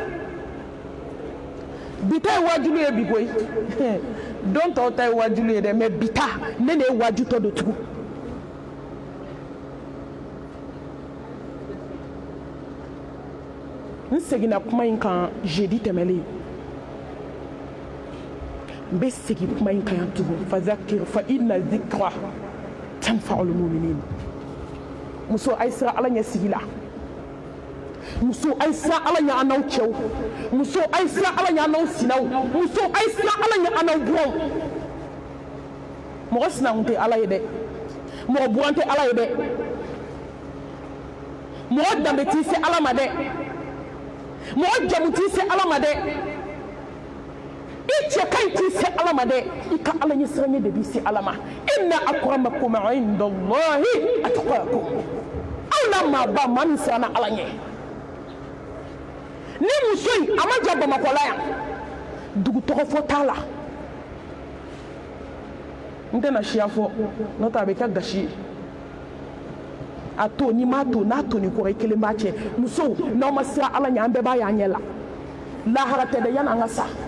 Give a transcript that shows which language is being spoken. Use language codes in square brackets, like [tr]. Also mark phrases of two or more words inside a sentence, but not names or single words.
[bm] bi ta ye waajulu ye bi koyi don tɔw ta ye waajulu ye dɛ mais bi ta ne de ye waajutɔ don tugun n seginna kuma in kan jeudi tɛmɛlen n bɛ segin kuma in kan yan tugun [ar] فذكر فإن الذكرى تنفع المؤمنين [bm] muso a ye siran ala ɲɛ sigi la muso a ye siran ala ɲɛ an n'aw cɛw muso a ye siran ala ɲɛ an n'aw sinaw muso a ye siran ala ɲɛ an n'aw buranw mɔgɔ sinakun tɛ ala ye dɛ mɔgɔ buran tɛ ala ye dɛ mɔgɔ danbe t'i se ala ma dɛ mɔgɔ jamu t'i se ala ma dɛ i cɛ ka ɲi t'i se ala ma dɛ i ka ala ɲɛ siranɲɛ de b'i se ala ma [ar] إن أكرمكم عند الله أتقاكم [bm] aw la maaba maa min siranna ala ɲɛ ni muso in a ma ja bamakɔ la yan dugu tɔgɔ fɔ t'a la n tɛna siya fɔ n'o tɛ a bɛ kɛ gasi ye a to n'i m'a to n'a to ni kɔrɔ i kelen b'a cɛ musow n'aw ma siran ala ɲɛ an bɛɛ b'a y'an ɲɛ la lahara tɛ dɛ yan'an ka sa